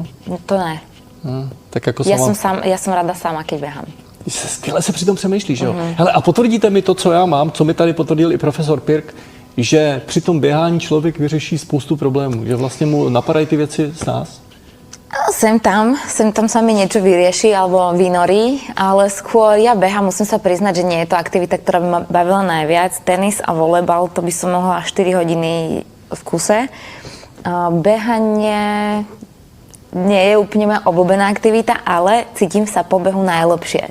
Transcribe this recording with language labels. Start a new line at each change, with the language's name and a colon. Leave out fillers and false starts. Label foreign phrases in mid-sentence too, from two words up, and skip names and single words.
Czech: To ne. Tak jako sama...
Slovak: Ja som rada sama, keď behám.
Czech: Skvěle se přitom přemýšlíš, jo? Hele, a potvrdíte mi to, co já mám, co mi tady potvrdil i profesor Pirk, že při tom běhání člověk vyřeší spoustu problémů, že vlastně mu napadají ty věci z nás?
Slovak: Sem tam sa mi niečo vyrieši alebo vynorí, ale skôr ja behám, musím sa priznať, že nie je to aktivita, ktorá by ma bavila najviac. Tenis a volejbal, to by som mohla 4 hodiny v kuse. Behanie nie je úplne moja obľúbená aktivita, ale cítim sa po behu najlepšie.